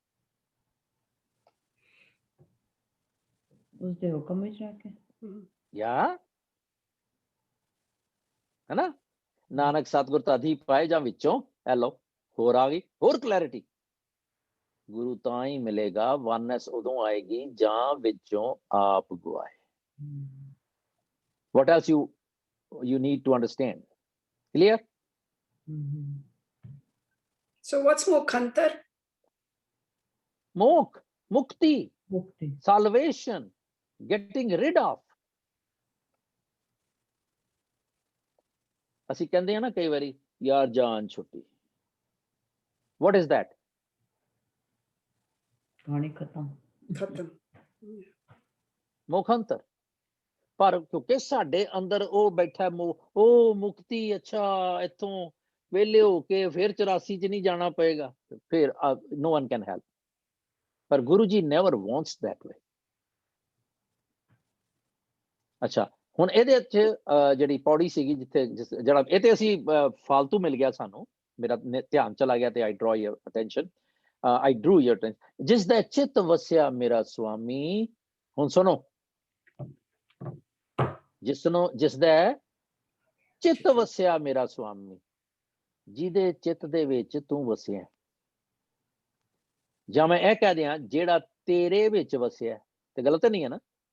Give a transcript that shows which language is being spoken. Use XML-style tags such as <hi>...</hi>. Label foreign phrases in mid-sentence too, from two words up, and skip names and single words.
<pa>ਉਸਦੇ ਹੁਕਮ ਵਿੱਚ ਰਹਿ ਕੇ। ਯਾ ਹੈਨਾ, ਨਾਨਕ ਸਤਿਗੁਰ ਤਾਧੀ ਪਾਏ ਜਾਂ ਵਿੱਚੋਂ। ਇਹ ਲਓ ਹੋਰ ਆ ਗਈ, ਹੋਰ ਕਲੈਰਿਟੀ। ਗੁਰੂ ਤਾਂ ਹੀ ਮਿਲੇਗਾ, ਵਨਨੈਸ ਉਦੋਂ ਆਏਗੀ ਜਾਂ ਵਿੱਚੋਂ ਆਪ ਗਵਾਏ।</pa> <en>What else you need to understand? Clear? So what's mukhantar?</en> <pa>ਮੋਖ, ਮੁਕਤੀ, ਮੁਕਤੀ।</pa> <en>salvation, getting rid of.</en> <pa>ਅਸੀਂ ਕਹਿੰਦੇ ਆ ਨਾ ਕਈ ਵਾਰੀ, ਯਾਰ ਜਾਨ ਛੁੱਟੀ।</pa> <en>What is that?</en> <pa>ਕਹਾਣੀ ਖਤਮ। Khatam. ਮੁਖੰਤਰ। ਪਰ ਕਿਉਂਕਿ ਸਾਡੇ ਅੰਦਰ ਉਹ ਬੈਠਾ ਉਹ ਮੁਕਤੀ, ਅੱਛਾ ਇੱਥੋਂ ਵਿਹਲੇ ਹੋ ਕੇ ਫਿਰ 84 ਚ ਨਹੀਂ ਜਾਣਾ ਪਏਗਾ, ਫਿਰ</pa> <en>no one can help.</en> <pa>ਪਰ ਗੁਰੂ ਜੀ</pa> <en>never wants that way.</en> <pa>ਅੱਛਾ, ਹੁਣ ਇਹਦੇ ਵਿੱਚ ਜਿਹੜੀ ਪੌੜੀ ਸੀਗੀ ਜਿੱਥੇ ਜਿਹੜਾ ਇਹ ਤੇ ਅਸੀਂ ਫਾਲਤੂ ਮਿਲ ਗਿਆ ਸਾਨੂੰ, ਮੇਰਾ ਧਿਆਨ ਚਲਾ ਗਿਆ ਤੇ</pa> <en>I draw your attention, I drew your attention।</en> <pa>ਜਿਸ ਦਾ ਚਿੱਤ ਵਸਿਆ ਮੇਰਾ ਸੁਆਮੀ। ਹੁਣ ਸੁਣੋ, ਜਿਸ ਦਾ ਚਿੱਤ ਵਸਿਆ ਮੇਰਾ ਸੁਆਮੀ, ਜਿਹਦੇ ਚਿੱਤ ਦੇ ਵਿੱਚ ਤੂੰ ਵਸਿਆ। ਜਾਂ ਮੈਂ ਇਹ ਕਹਿ ਦਿਆਂ ਜਿਹੜਾ ਤੇਰੇ ਵਿੱਚ ਵਸਿਆ, ਤੇ ਗਲਤ ਨਹੀਂ ਹੈ ਨਾ?</pa>